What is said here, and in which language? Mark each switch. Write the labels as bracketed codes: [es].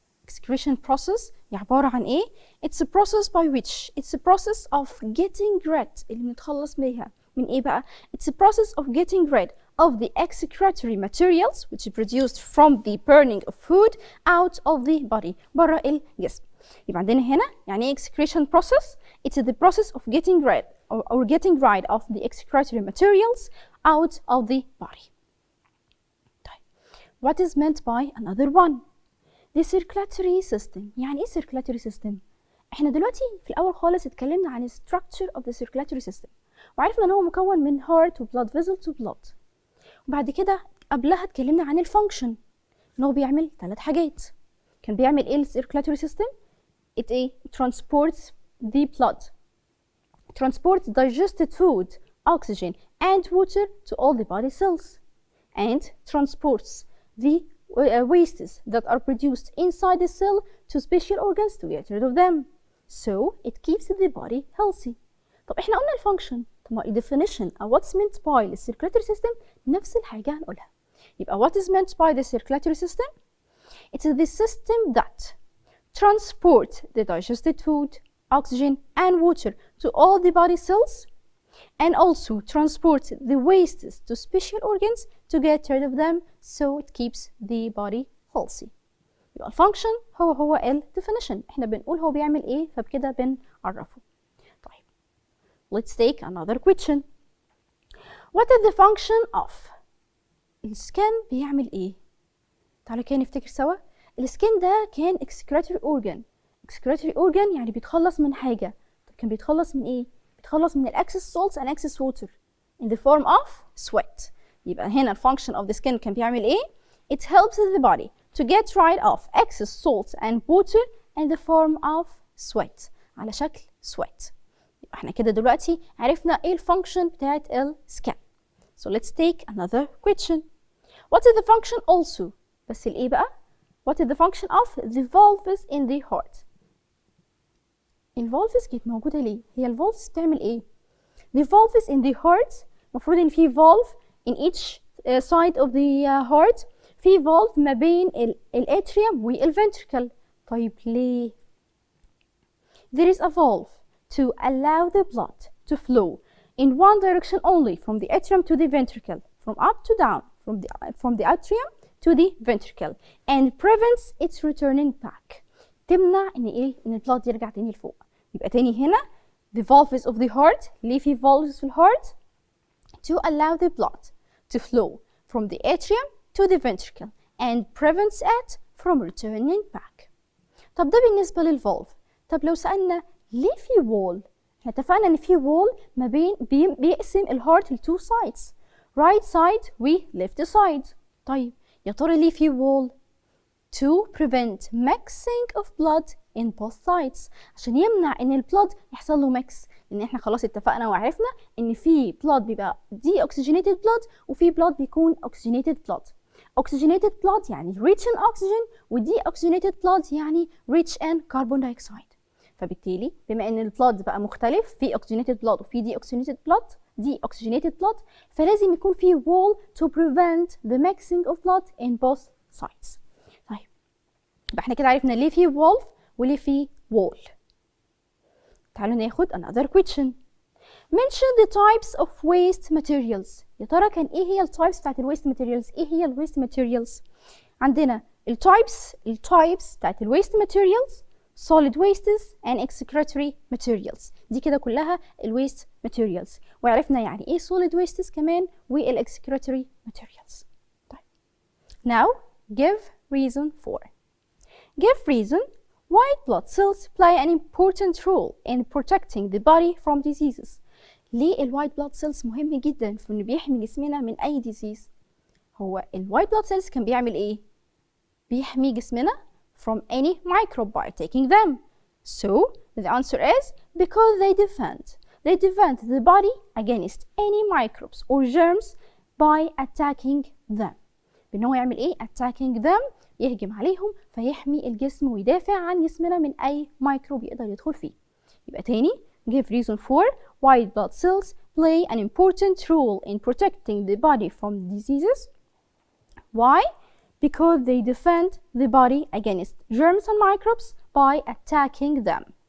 [en] Excretion process [ar] عبارة عن ايه؟ [en] It's a process by which it's a process of getting rid [ar] اللي بنتخلص بيها من ايه بقى؟ [en] It's a process of getting rid of the excretory materials which is produced from the burning of food out of the body [ar] برا الجسم. يبقى عندنا هنا يعني ايه [en] excretion process? It's the process of getting rid or getting rid of the excretory materials out of the body. [ar] طيب. [en] What is meant by another one? The circulatory system. [ar] يعني ايه circulatory system؟ احنا دلوقتي في الأول خالص اتكلمنا عن [en] structure of the circulatory system [ar] وعرفنا ان هو مكون من heart و [en] blood vessel to blood. [ar] وبعد كده قبلها اتكلمنا عن الفانكشن ان هو بيعمل 3 حاجات. كان بيعمل ايه [en] circulatory system؟ It transports the blood, transports digested food, oxygen and water to all the body cells, and transports the wastes that are produced inside the cell to special organs to get rid of them. So it keeps the body healthy. [ar] طب احنا قلنا الفانكشن، طب ما definition أو [en] what's meant by the circulatory system [ar] نفس الحاجة هنقولها. يبقى [en] what is meant by the circulatory system? It's the system that transports the digested food, oxygen and water to all the body cells and also transports the wastes to special organs to get rid of them so it keeps the body healthy. [ar] يبقى الفانكشن هو ال definition. احنا بنقول هو بيعمل ايه فبكده بنعرفه. طيب [en] let's take another question. What is the function of [ar] السكن بيعمل ايه؟ تعالوا كده نفتكر سوا. السكن ده كان excretory organ. excretory organ يعني بيتخلص من حاجة. طب كان بيتخلص من ايه؟ بيتخلص من [en] excess salts and excess water in the form of sweat. [ar] يبقى هنا الفانكشن [en] of the skin [ar] كان بيعمل ايه؟ [en] It helps the body to get rid of excess salts and water in the form of sweat [ar] على شكل [en] sweat. [ar] يبقى احنا كده دلوقتي عرفنا ايه الفانكشن بتاعت السكن. [en] So let's take another question. What is the function also؟ [ar] بس الايه بقى؟ [en] What is the function of the valves in the heart؟ [ar] الفالفز كانت موجودة ليه؟ هي الفالفز بتعمل ايه؟ [en] The valves in the heart [ar] المفروض ان في [en] valve in each side of the heart. [ar] في valve ما بين الاتريوم والventricle. طيب ليه؟ [en] There is a valve to allow the blood to flow in one direction only from the atrium to the ventricle, from up to down, from the atrium to the ventricle, and prevents its returning back. [ar] تمنع ان ايه؟ ان البلاد يرجع تاني لفوق. يبقى تاني هنا [en] the valves of the heart. [ar] ليه في valves في الهارت؟ [en] to allow the blood to flow from the atrium to the ventricle and prevents it from returning back. [ar] طب ده بالنسبة للفالف. طب لو سألنا ليه في wall؟ احنا اتفقنا ان في wall ما بين بيقسم الهارت ل [en] two sides, right side [ar] و [en] left side. [ar] طيب يا ترى ليه في wall؟ [en] to prevent mixing of blood in both sides. [ar] عشان يمنع ان البلاد يحصل له mix. لان احنا خلاص اتفقنا وعرفنا ان في blood بيبقى [en] deoxygenated blood [ar] وفي blood بيكون [en] oxygenated blood. oxygenated blood يعني rich in oxygen، و deoxygenated blood يعني rich in carbon dioxide. [ar] فبالتالي بما ان البلاد بقى مختلف، في oxygenated blood وفي deoxygenated blood، فلازم يكون في wall [en] to prevent the mixing of blood in both sides. [ar] طيب يبقى احنا كده عرفنا ليه في valve وليه في wall. تعالوا ناخد [en] another question. Mention the types of waste materials. [ar] يا ترى كان ايه هي التايبس بتاعت الويست ماتيريالز؟ ايه هي الويست ماتيريالز؟ عندنا التايبس بتاعت الويست ماتيريالز [en] solid wastes and excretory materials. [ar] دي كده كلها الويست ماتيريالز، وعرفنا يعني ايه solid wastes كمان والاكسكريتوري materials. [en] طيب now give reason for. Give reason white blood cells play an important role in protecting the body from diseases. [ar] ليه الوايت بلاد سيلز مهم جدا في انه بيحمي جسمنا من اي ديزيز؟ هو الوايت بلاد سيلز كان بيعمل ايه؟ بيحمي جسمنا [en] from any microbe by taking them. So the answer is because they defend the body against any microbes or germs by attacking them. [ar] بان هو يعمل ايه؟ [en] attacking them، [ar] يهجم عليهم فيحمي الجسم ويدافع عن جسمنا من اي ميكروب يقدر يدخل فيه. يبقى تاني [en] give reason for white blood cells play an important role in protecting the body from diseases. Why? Because they defend the body against germs and microbes by attacking them.